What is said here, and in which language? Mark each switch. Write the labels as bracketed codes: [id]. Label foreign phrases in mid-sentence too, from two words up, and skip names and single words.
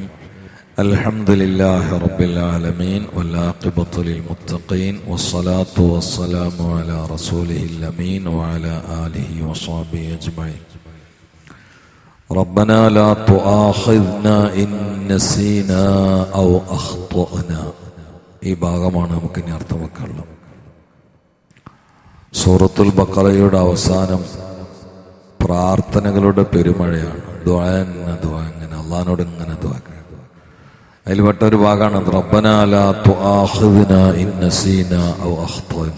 [ar] الحمد لله رب العالمين والعاقبة للمتقين والصلاة والسلام على رسوله الأمين وعلى آله وصحبه أجمعين. ربنا لا تؤاخذنا إن نسينا أو أخطأنا. [ml] ഈ ഭാഗമാണ് നമുക്ക് ഇനി അർത്ഥം വെക്കാനുള്ളത്. സൂറത്തുൽ ബഖറയുടെ അവസാനം പ്രാർത്ഥനകളുടെ പെരുമഴയാണ്. ഇങ്ങനെ അള്ളാഹിനോട് ഇങ്ങനെ ദുആ. അതിൽ പെട്ട ഒരു ഭാഗമാണ് [ar] ربنا لا تؤاخذنا إن نسينا أو أخطأنا.